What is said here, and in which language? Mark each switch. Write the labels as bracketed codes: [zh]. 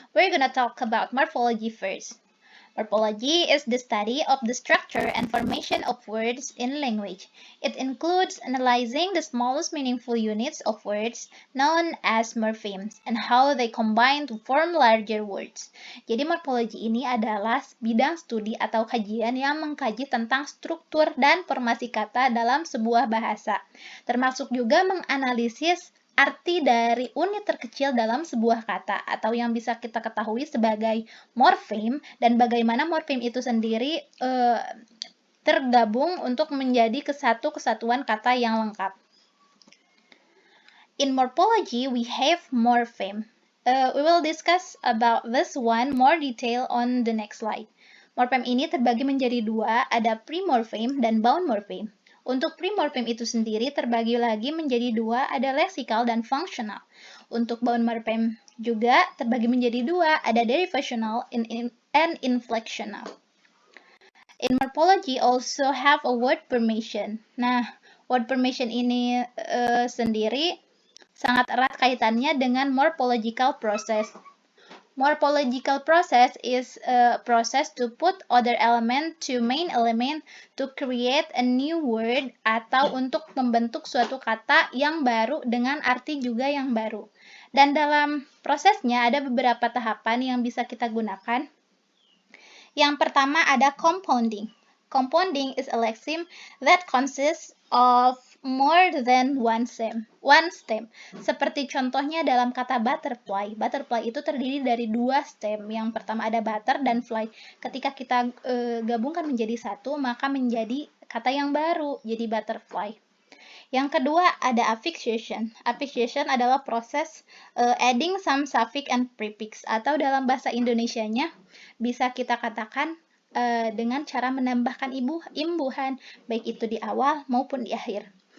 [en] We're gonna talk about morphology first. Morphology is the study of the structure and formation of words in language. It includes analyzing the smallest meaningful units of words known as morphemes and how they combine to form larger words. [id] Jadi morphology ini adalah bidang studi atau kajian yang mengkaji tentang struktur dan formasi kata dalam sebuah bahasa, termasuk juga menganalisis arti dari unit terkecil dalam sebuah kata atau yang bisa kita ketahui sebagai morfem dan bagaimana morfem itu sendiri tergabung untuk menjadi kesatuan kata yang lengkap. [en] In morphology, we have morpheme. We will discuss about this one more detail on the next slide. [id] Morfem ini terbagi menjadi dua, ada pre-morpheme dan bound morpheme. Untuk pre-morpheme itu sendiri terbagi lagi menjadi dua, ada leksikal dan fungsional. Untuk bound morpheme juga terbagi menjadi dua, ada derivational and inflectional. [en] In morphology also have a word formation. [id] Nah, word formation ini sendiri sangat erat kaitannya dengan morphological process. [en] Morphological process is a process to put other element to main element to create a new word [id] atau untuk membentuk suatu kata yang baru [en] dengan arti juga yang baru. [id] Dan dalam prosesnya ada beberapa tahapan yang bisa kita gunakan. Yang pertama ada compounding. [en] Compounding is a lexeme that consists of more than one stem. [id] Seperti contohnya dalam kata butterfly. Butterfly itu terdiri dari dua stem. Yang pertama ada butter dan fly. Ketika kita gabungkan menjadi satu, maka menjadi kata yang baru, jadi butterfly. Yang kedua ada affixation. Affixation adalah proses [en] adding some suffix and prefix, [id] atau dalam bahasa Indonesianya bisa kita katakan dengan cara menambahkan imbuhan, baik itu di awal maupun di akhir.